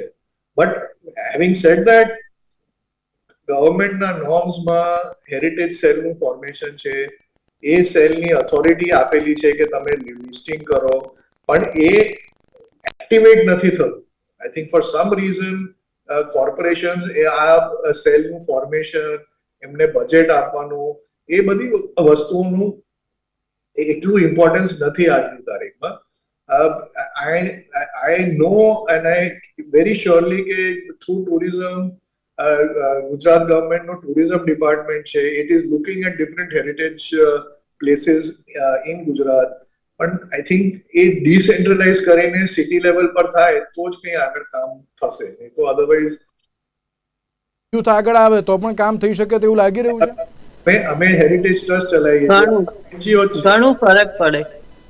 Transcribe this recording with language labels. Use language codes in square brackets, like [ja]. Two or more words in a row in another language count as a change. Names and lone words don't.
[en] But having said that, governmentના normsમાં heritage cellનું formation [gu] છે, એ સેલની ઓથોરિટી આપેલી છે કે તમે લિસ્ટિંગ કરો, પણ એ એક્ટિવેટ નથી થતું. [en] I think for some reason corporations [gu] એ આ સેલનું ફોર્મેશન, એમને બજેટ આપવાનું, એ બધી વસ્તુઓનું એટલું ઇમ્પોર્ટન્સ નથી આજની તારીખમાં. [en] I know and I very surely કે through tourism, [gu] ગુજરાત ગવર્મેન્ટનો [en] tourism department [gu] છે, [en] it is looking at different heritage places in ગુજરાત. [gu] પણ [en] I think [gu] એ ડિસેન્ટ્રલાઇઝ કરીને [en] city level [gu] પર થાય તો જ કંઈ આગળ કામ થશે, નહીં તો અધરવાઇઝ યુથ આગળ આવે તો પણ કામ થઈ શકે તેવું લાગી રહ્યું છે. અમે [en] heritage trust [gu] ચલાવીએ છીએ, ઘણું ફરક પડે.